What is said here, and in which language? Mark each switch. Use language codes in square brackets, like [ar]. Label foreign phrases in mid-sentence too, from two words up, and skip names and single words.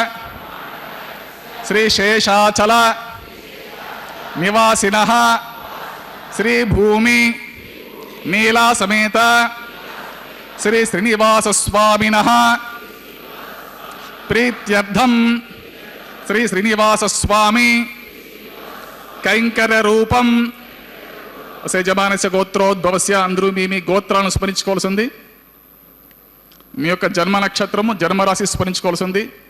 [sa] श्रीशेषाचल निवासिनः श्रीभूमि नीला समेत श्री श्रीनिवास स्वामिनः प्रीत्यर्थं श्री श्रीनिवास स्वामी कैंकर रूपम యజమానస్య గోత్రోద్భవస్య [te] అందరూ మీ గోత్రాలను స్మరించుకోవాల్సింది. మీ యొక్క జన్మ నక్షత్రము జన్మరాశి స్మరించుకోవాల్సింది.